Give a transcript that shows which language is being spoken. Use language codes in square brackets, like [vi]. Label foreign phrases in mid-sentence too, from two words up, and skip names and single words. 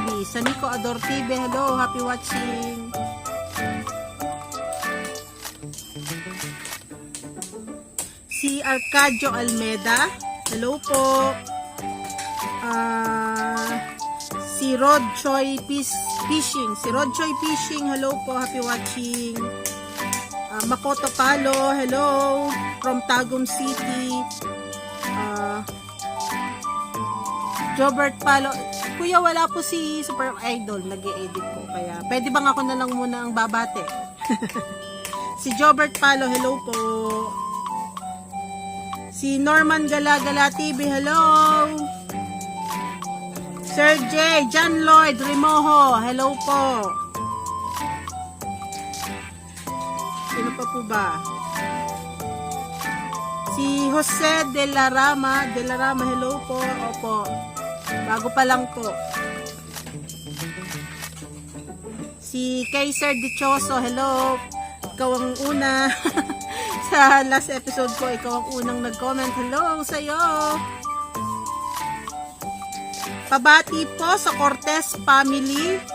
[en] Saniko Ador TV. Hello, happy watching. Si Arcadio Almeda. [tl] Hello po. Si Rod Choi Fishing. Hello po, [en] happy watching. Makoto Palo, hello from Tagum City. [tl] Jobert Palo. Kuya, wala po si Super Idol, nag-i-edit po, kaya pwede bang ako na lang muna ang babate? Si Jobert Palo, hello po. Si Norman Galagala TV, hello. Sir J, John Lloyd Rimoho, hello po. Sino pa po ba? Si Jose de la Rama, hello po. Opo. Bago pa lang po. Si Kaiser Dichoso, hello. Ikaw ang una. Sa [en] last episode [tl] ko, ikaw ang unang nag-comment. Hello sa'yo. Pabati po sa Cortez family.